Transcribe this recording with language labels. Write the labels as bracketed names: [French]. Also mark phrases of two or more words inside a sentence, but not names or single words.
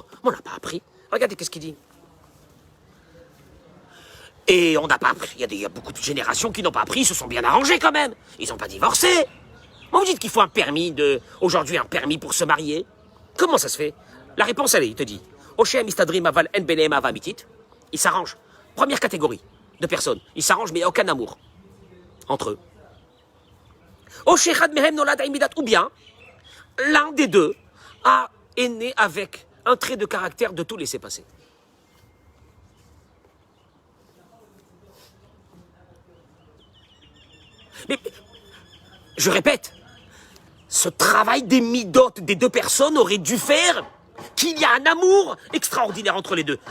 [French] On n'a pas appris. Regardez, qu'est-ce qu'il dit? Et on n'a pas appris. Il y a beaucoup de générations qui n'ont pas appris, ils se sont bien arrangés quand même. Ils n'ont pas divorcé. Moi, vous dites qu'il faut un permis aujourd'hui un permis pour se marier. Comment ça se fait? La réponse, elle est, il te dit. [Hebrew] או שהם מסתדרים אבל אין ביניהם אהבה אמיתית. [French] Ils s'arrangent. Première catégorie de personnes. Ils s'arrangent, mais il n'y a aucun amour entre eux. [Hebrew] או שאחד מהם נולד עם מידת. [French] Ou bien, l'un des deux est né avec un trait de caractère de tout laisser passer. Mais, je répète, ce travail des midotes des deux personnes aurait dû faire qu'il y a un amour extraordinaire entre les deux.